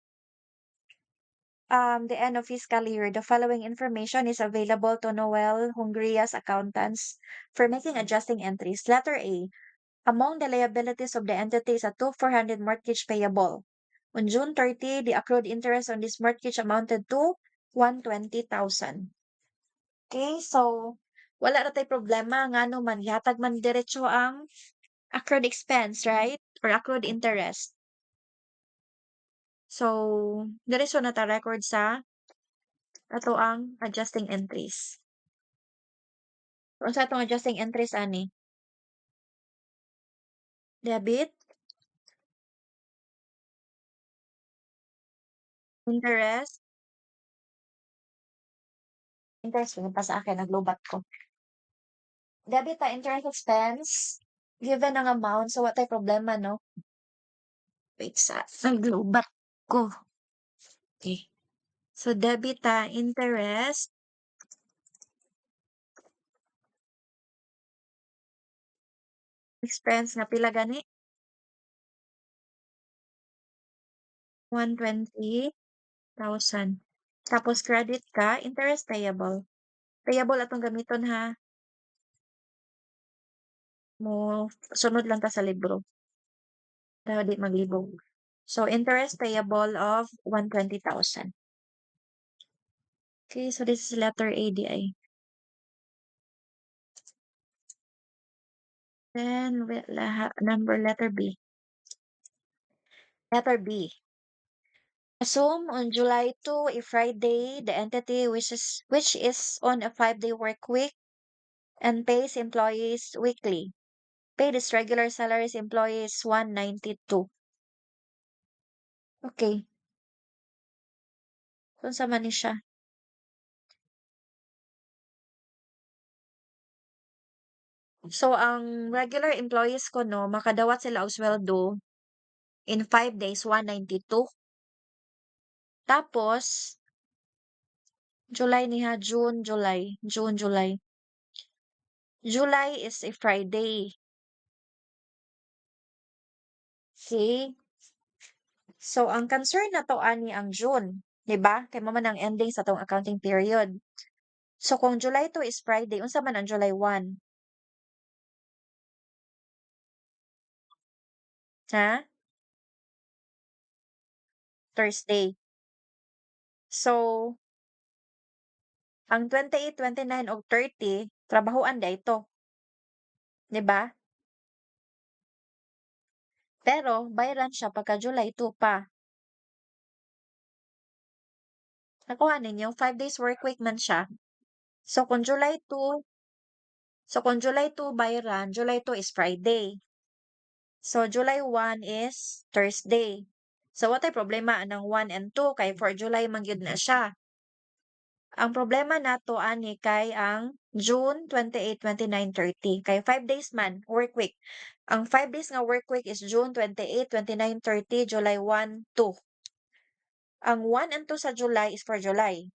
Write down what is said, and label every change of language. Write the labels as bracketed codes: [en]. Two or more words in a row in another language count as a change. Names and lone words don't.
[en] The end of fiscal year, the following information is available to Noel Hungria's accountants for making adjusting entries. Letter A, Among the liabilities of the entity is a 2,400 mortgage payable. On June 30, the accrued interest on this mortgage amounted to 120,000. [ceb] Okay, so wala na tay problema nga no man gihatag man diretso ang accrued expense, right? [en] Or accrued interest. [ceb] So, diretso na ta record sa ato ang adjusting entries. Kung sa atong adjusting entries ani? Debit, interest, interest yun pa sa akin, naglubat ko. Debit ta [en] interest expense, [ceb] given ang amount, [en] so what [ceb] tay problema, no? Wait sa, naglubat ko. Okay. So, debit ta [en] interest, expense [ceb] nga pila gani? 120,000. Tapos credit ka, [en] interest payable. [ceb] Payable atong gamiton ha. Mo sunod lang ta sa libro. Para di maglibog. [en] So, interest payable of 120,000. Okay, so this is letter A, di. Then, number letter B. Letter B. Assume on July 2, a Friday, the entity which is on a 5-day work week and pays employees weekly. Paid its regular salaries employees 192. [ceb] Okay. Kung sa man ni siya. So, ang [en] regular employees [ceb] ko, no, makadawat sila og sweldo [en] in 5 days, [ceb] 192. Tapos, July niya, June, July. [en] June, July. July is a Friday. See? [ceb] So, ang concern na to ani ang June. 'Di ba? Kay mo man ang ending sa tong accounting period. So, kung July 2 [en] is Friday, [ceb] unsa man ang July 1? Ha? Thursday. So, ang 28, 29 ug 30, trabahoan da ito. 'Di ba? Pero, bayaran siya pagka July 2 pa. Nakuha ninyo, [en] 5 days work week [ceb] man siya. So, kung July 2, bayaran, [en] July 2 is Friday. So, July 1 is Thursday. [ceb] So, what ay problema ng 1 and 2 kay for July man gyud na siya. Ang problema nato ani kay ang June 28, 29, 30 kay 5 days man [en] work week. [ceb] Ang 5 days nga [en] work week is [ceb] June 28, 29, 30, July 1, 2. Ang 1 and 2 sa July [en] is for July.